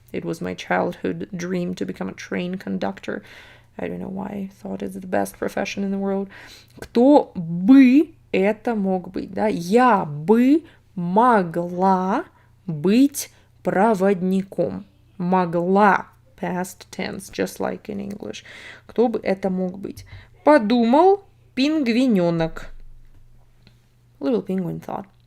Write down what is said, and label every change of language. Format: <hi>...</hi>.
<en>It was my childhood dream to become a train conductor. I don't know why I thought it's the best profession in the world.</en> <ru>Кто бы это мог быть? Да? Я бы могла быть проводником. Могла.</ru> <en>Past tense, just like in English.</en> <ru>Кто бы это мог быть? Подумал пингвиненок.</ru> <en>Little penguin thought.</en>